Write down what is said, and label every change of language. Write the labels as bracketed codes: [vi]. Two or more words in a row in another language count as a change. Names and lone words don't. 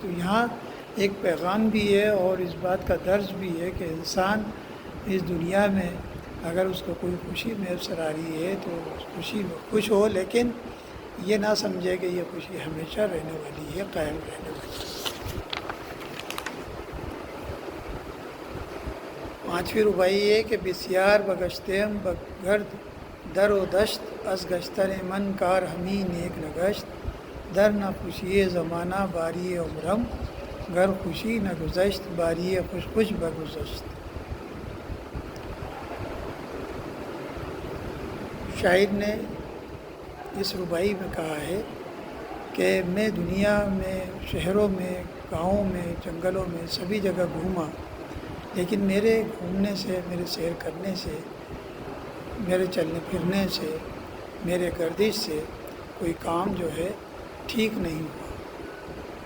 [ur] تو یہاں ایک پیغام بھی ہے اور اس بات کا درس بھی ہے کہ انسان اس دنیا میں اگر اس کو کوئی خوشی میسر آ رہی ہے تو اس خوشی میں خوش ہو، لیکن یہ نہ سمجھے کہ یہ خوشی ہمیشہ رہنے والی ہے، قائم رہنے والی ہے۔ 5ویں رباعی ہے کہ [fa] بسیار بگشتیم بگرد در و دشت از گشتر من کار ہمی نیک نگشت در نہ خوشی زمانہ باری عمرم گر خوشی نہ گزشت باری خوش خوش بگزشت۔ [ur] شاعر نے اس رباعی میں کہا ہے کہ میں دنیا میں شہروں میں گاؤں میں جنگلوں میں سبھی جگہ گھوما، لیکن میرے گھومنے سے میرے سیر کرنے سے میرے چلنے پھرنے سے میرے گردش سے کوئی کام جو ہے ٹھیک نہیں ہوا۔